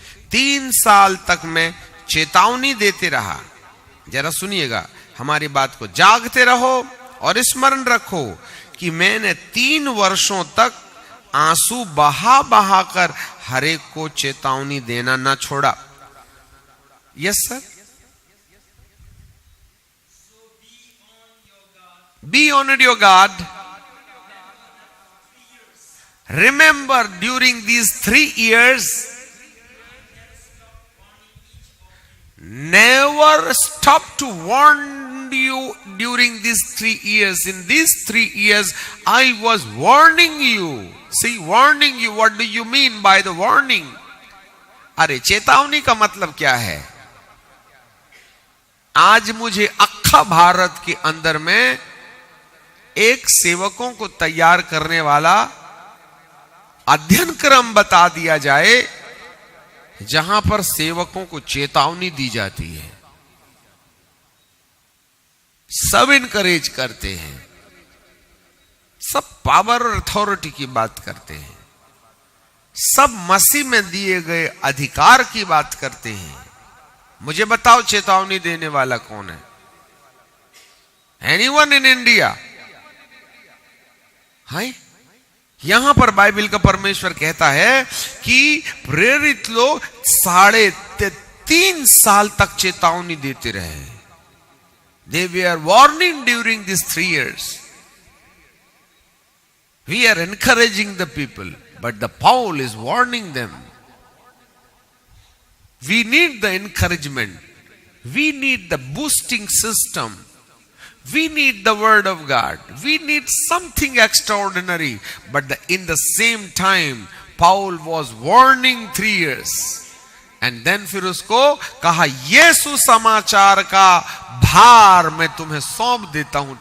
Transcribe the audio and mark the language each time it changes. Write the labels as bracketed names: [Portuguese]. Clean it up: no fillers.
[Hindi] 3 साल तक मैं चेतावनी देते रहा। जरा सुनिएगा हमारी बात को, जागते रहो और स्मरण रखो कि मैंने 3 वर्षों तक आंसू बहा बहा कर हर एक को चेतावनी देना ना छोड़ा। [English] Yes sir, be on your guard. Remember, during these 3 years, never stop to warn you during these 3 years. In these 3 years, I was warning you. See, warning you, what do you mean by the warning? [Hindi] अरे चेतावनी का मतलब क्या है? आज मुझे अक्खा भारत के अंदर में एक सेवकों को तैयार करने वाला अध्ययन क्रम बता दिया जाए जहां पर सेवकों को चेतावनी दी जाती है। सब इनकरेज करते हैं, सब पावर और अथॉरिटी की बात करते हैं, सब मसीह में दिए गए अधिकार की बात करते हैं। मुझे बताओ चेतावनी देने वाला कौन है? [English] Anyone in India? [Hindi] हाय, यहां पर बाइबल का परमेश्वर कहता है कि प्रेरित लोग 3.5 साल तक चेतावनी देते रहे। [English] They were warning during these 3 years. We are encouraging the people, but the Paul is warning them. We need the encouragement. We need the boosting system. We need the word of God. We need something extraordinary. But in the same time, Paul was warning 3 years. And then [Hindi] फिर उसको कहा, यीशु समाचार का भार मैं तुम्हें सौंप देता हूं।